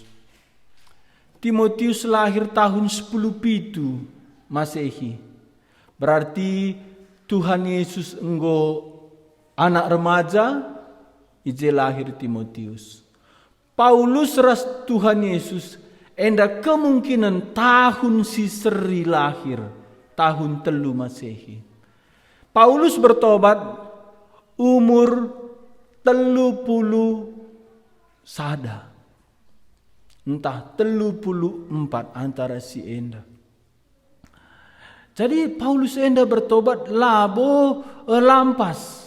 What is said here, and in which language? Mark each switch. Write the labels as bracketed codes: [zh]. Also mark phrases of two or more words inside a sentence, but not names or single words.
[btx] Timotius lahir tahun 10 pitu Masehi. Berarti Tuhan Yesus enggo anak remaja, ije lahir Timotius. Paulus ras Tuhan Yesus enda kemungkinan tahun si seri lahir, tahun 3 Masehi. Paulus bertobat umur 30 sada. Entah 34 antara si enda. Jadi Paulus enda bertobat labo lampas.